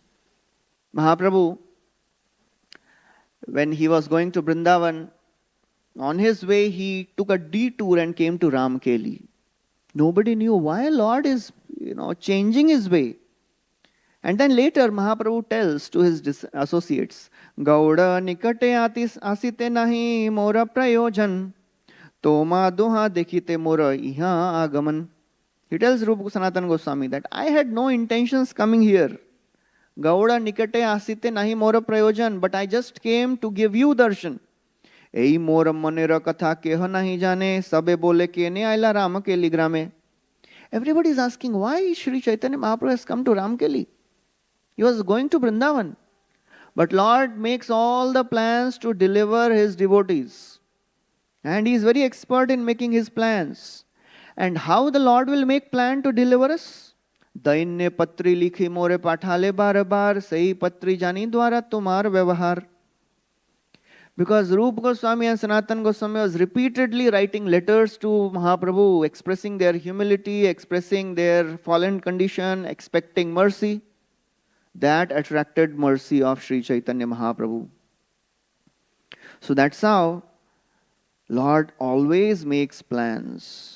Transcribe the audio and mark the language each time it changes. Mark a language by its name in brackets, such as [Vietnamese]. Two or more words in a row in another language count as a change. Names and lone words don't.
[English] Mahaprabhu, when he was going to Vrindavan, on his way he took a detour and came to Ramkeli. Nobody knew why Lord is, changing his way. And then later Mahaprabhu tells to his associates, [Bangla] গৌড় নিকটে আসিতে নাহি মোর প্রয়োজন, তোমা দোঁহা দেখিতে মোর ইহাঁ আগমন. [English] He tells Rupa Sanatana Goswami that I had no intentions coming here. [Bangla] গৌড় নিকটে আসিতে নাহি মোর প্রয়োজন, [English] but I just came to give you darshan. [Bangla] এই মোর মনের কথা কেহ নাহি জানে, সবে বলে কেনে আইলা রামকেলি গ্রামে. [English] Everybody is asking why Sri Chaitanya Mahaprabhu has come to Ramkeli. He was going to Vrindavan. But Lord makes all the plans to deliver his devotees. And he is very expert in making his plans. And how the Lord will make plan to deliver us? [Bangla] দৈন্যে পত্রী লিখি মোরে পাঠালে বার বার, সেই পত্রী জানি দ্বারা তোমার ব্যবহার. [English] Because Rupa Goswami and Sanatana Goswami was repeatedly writing letters to Mahaprabhu, expressing their humility, expressing their fallen condition, expecting mercy. That attracted mercy of Sri Chaitanya Mahaprabhu. So that's how Lord always makes plans.